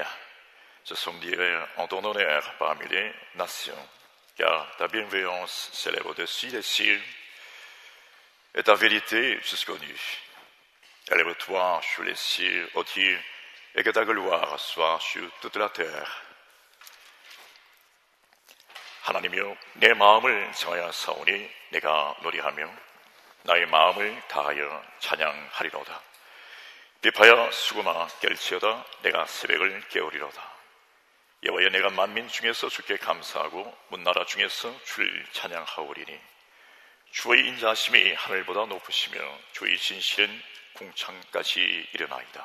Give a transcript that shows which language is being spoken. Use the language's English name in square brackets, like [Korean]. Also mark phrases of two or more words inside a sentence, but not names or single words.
[French] Je dirai en ton honneur parmi les nations, car ta bienveillance s'élève au-dessus des cieux et ta vérité jusqu'aux nues. Élève-toi sur les cieux, ô Dieu, et que ta gloire soit sur toute la terre. [Korean] 하나님이여, 내 마음을 정하여 사오니 내가 노래하며 나의 마음을 다하여 찬양하리로다. 비파야 수고마 깰지어다. 내가 새벽을 깨우리로다. 여호와여, 내가 만민 중에서 주께 감사하고 문나라 중에서 주를 찬양하오리니 주의 인자하심이 하늘보다 높으시며 주의 진실은 궁창까지 일어나이다.